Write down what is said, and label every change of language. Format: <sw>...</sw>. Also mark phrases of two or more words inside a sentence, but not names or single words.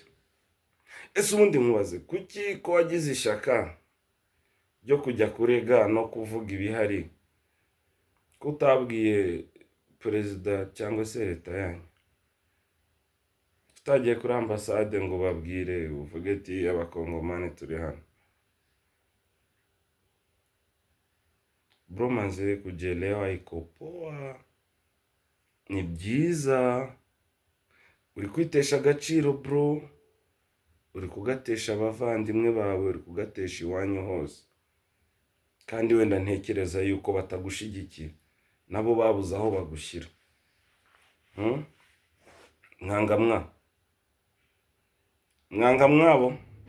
<rw>Ese ubundi nkubaze, kuki ko wagize ishaka ryo kujya kurega no kuvuga ibihari, ko utabwiye perezida cyangwa se leta yanyu? Utagiye kuri ambasade ngo babwire, uvuge ati abakongomani turi hano.</rw> <sw>Bro, manze kujelewa iko poa,</sw> <rw>ni byiza. Uri kwitesha agaciro bro, uri kugatesha abavandimwe bawe, uri kugatesha iwanyu hose. Kandi wenda ntekereza yuko batagushigikiye, nabo babuze aho bagushyira. Mwanga mwabo.</rw>